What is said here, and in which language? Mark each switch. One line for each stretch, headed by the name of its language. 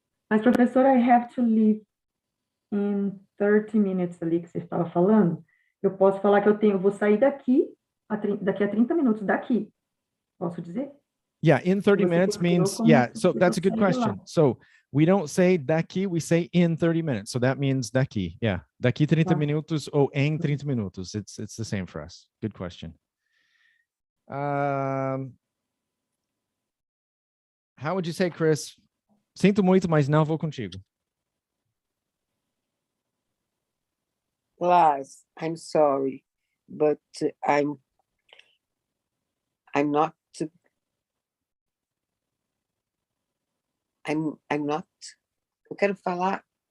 Portuguese: Mas, professor,
English: I have to leave in 30 minutes
Portuguese: ali que você estava falando. Eu posso falar que eu vou sair daqui a 30 minutos daqui. Posso dizer?
English: Yeah, in 30 minutes means, so that's a good question. So we don't say daqui, we say in 30 minutes. So that means daqui. Yeah,
Portuguese: daqui 30 minutos ou em 30 minutos.
English: It's the same for us. Good question. How would you say, Chris?
Portuguese: Sinto muito, mas não vou contigo.
English: Class, I'm sorry, but I'm not. I'm not.
Portuguese: Eu quero falar.